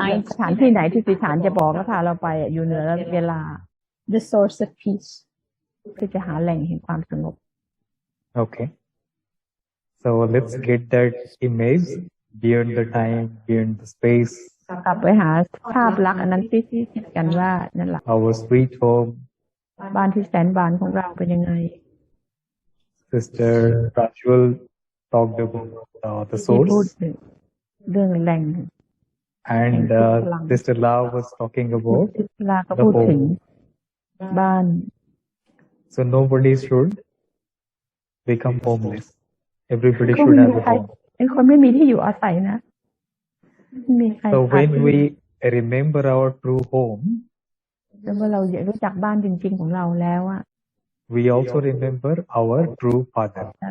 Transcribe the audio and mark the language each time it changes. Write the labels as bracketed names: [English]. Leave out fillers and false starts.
[Thai] สถานที่ไหนที่สิฐานจะบอกแล้วพาเราไปอยู่เหนือเวลา [English] the source of peace [Thai] คือจะหาแหล่งแห่งความสงบ [English] Okay, so let's get that image beyond the time, beyond the space. [Thai] กลับไปหาภาพลักษณ์อันนั้นที่คิดกันว่านั่นแหละ [English] Our sweet home. [Thai] บ้านที่แสนบานของเราเป็นยังไง [English] Sister Rajwal talked about the source. [Thai] เรื่องแหล่ง [English] And Sister Lao was talking about [Thai] ลาก็พูดถึงบ้าน [English] So nobody should become homeless. Everybody should have a home. [Thai] เป็นคนไม่มีที่อยู่อาศัยนะมีใคร [English] So when we remember our true home, [Thai] แล้วเมื่อเรารู้จักบ้านจริงๆของเราแล้ว [English] we also remember our true father.